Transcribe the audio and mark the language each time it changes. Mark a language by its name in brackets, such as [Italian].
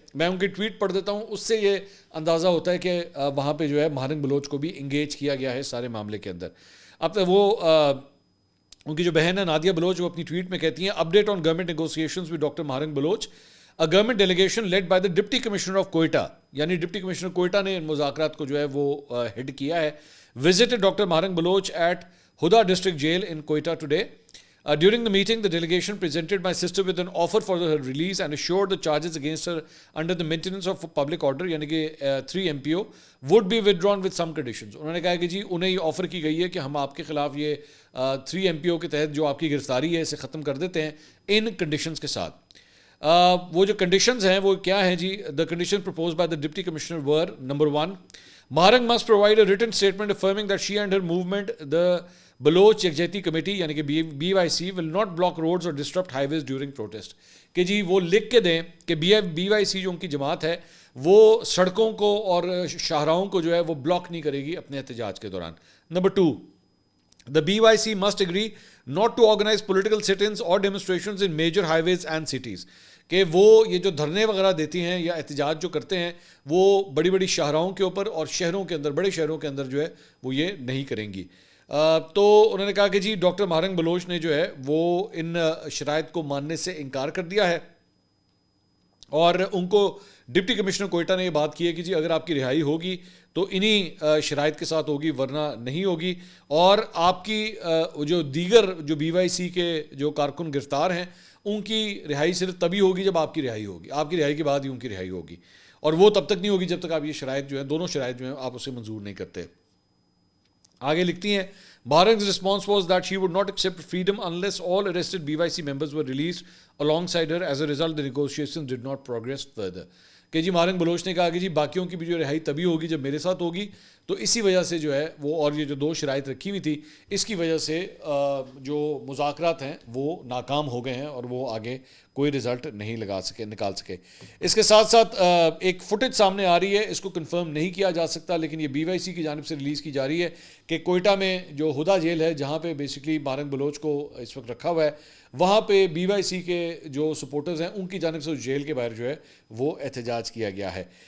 [Urdu] میں ان کی ٹویٹ پڑھ دیتا ہوں, اس سے یہ اندازہ ہوتا ہے کہ وہاں پہ جو ہے مہرنگ بلوچ کو بھی انگیج کیا گیا ہے سارے معاملے کے اندر. اب وہ ان کی جو بہن ہے نادیہ بلوچ, وہ اپنی ٹویٹ میں کہتی ہیں [English] Update on government negotiations with doctor Mahrang Baloch. A government delegation led by the Deputy Commissioner of Quetta, [Urdu] یعنی ڈپٹی کمشنر کوئٹہ نے ان مذاکرات کو جو ہے وہ ہیڈ کیا ہے, [English] visited Dr. Maharang Baloch at Huda District Jail in Quetta today. During the meeting, the delegation presented my sister with an offer for her release and assured the charges against her under the maintenance of public order, [Urdu] یعنی کہ [English] 3 MPO, would be withdrawn with some conditions. [Urdu] انہوں نے کہا کہ جی انہیں یہ offer کی گئی ہے کہ ہم آپ کے خلاف یہ 3 MPO کے تحت جو آپ کی گرفتاری ہے اسے ختم کر دیتے ہیں ان کنڈیشنز کے ساتھ. وہ جو کنڈیشنز ہیں وہ کیا ہیں جی؟ [English] the condition propose by the deputy commissioner were number 1, Mahrang must provide a written statement affirming that she and her movement the Baloch Yakjehti committee [Urdu] یعنی کہ [English] BYC will not block roads اور disrupt highways during protest. [Urdu] کہ جی وہ لکھ کے دیں کہ BYC جو ان کی جماعت ہے وہ سڑکوں کو اور شاہراہوں کو جو ہے وہ بلاک نہیں کرے گی اپنے احتجاج کے دوران. Number 2, [English] the BYC must agree not to organize political sit-ins or demonstrations in major highways and cities. [Urdu] کہ وہ یہ جو دھرنے وغیرہ دیتی ہیں یا احتجاج جو کرتے ہیں وہ بڑی بڑی شاہراہوں کے اوپر اور شہروں کے اندر, بڑے شہروں کے اندر جو ہے وہ یہ نہیں کریں گی. تو انہوں نے کہا کہ جی ڈاکٹر مہرنگ بلوچ نے جو ہے وہ ان شرائط کو ماننے سے انکار کر دیا ہے, اور ان کو ڈپٹی کمشنر کوئٹہ نے یہ بات کی ہے کہ جی اگر آپ کی رہائی ہوگی تو انہی شرائط کے ساتھ ہوگی ورنہ نہیں ہوگی, اور آپ کی جو دیگر جو BYC کے جو کارکن گرفتار ہیں ان کی رہائی صرف تبھی ہوگی جب آپ کی رہائی ہوگی, آپ کی رہائی کے بعد ہی ان کی رہائی ہوگی, اور وہ تب تک نہیں ہوگی جب تک آپ یہ شرائط جو ہیں, دونوں شرائط جو ہیں آپ اسے منظور نہیں کرتے. آگے لکھتی ہیں [English] Maharang's response was that she would not accept freedom unless all arrested BYC members were released alongside her. As a result, the negotiations did not progress further. [Urdu] کہ جی مہرنگ بلوچ نے کہا کہ جی باقیوں کی بھی جو رہائی تبھی ہوگی جب میرے ساتھ ہوگی, تو اسی وجہ سے جو ہے وہ, اور یہ جو 2 شرائط رکھی ہوئی تھی اس کی وجہ سے جو مذاکرات ہیں وہ ناکام ہو گئے ہیں اور وہ آگے کوئی رزلٹ نہیں نکال سکے. اس کے ساتھ ساتھ ایک فوٹیج سامنے آ رہی ہے, اس کو کنفرم نہیں کیا جا سکتا لیکن یہ BYC کی جانب سے ریلیز کی جا رہی ہے کہ کوئٹہ میں جو ہدا جیل ہے جہاں پہ بیسکلی مہرنگ بلوچ کو اس وقت رکھا ہوا ہے, وہاں پہ BYC کے جو سپورٹرز ہیں ان کی جانب سے اس جیل کے باہر جو ہے وہ احتجاج کیا گیا ہے.